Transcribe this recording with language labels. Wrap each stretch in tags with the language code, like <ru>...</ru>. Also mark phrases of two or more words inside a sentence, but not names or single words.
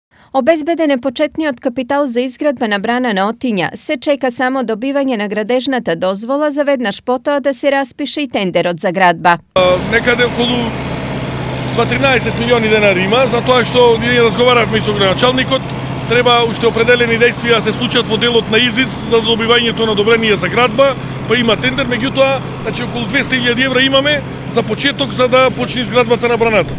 <mk>Obezbeden je početni od kapital za izgradbena brana na Otinja. Se čeka samo dobivanje nagradежната dozvola za веднаш потоа да се распише и тендерот за градба. Некаде околу 13 милиони денари има, затоа што ние разговаравме и со градоначалникот, треба уште определени действија да се случат во делот на ИЗИС за добивањето на одобрение за градба, па има тендер, меѓутоа, значи околу 200.000 евра имаме за почеток за да почне изградбата на браната.</mk>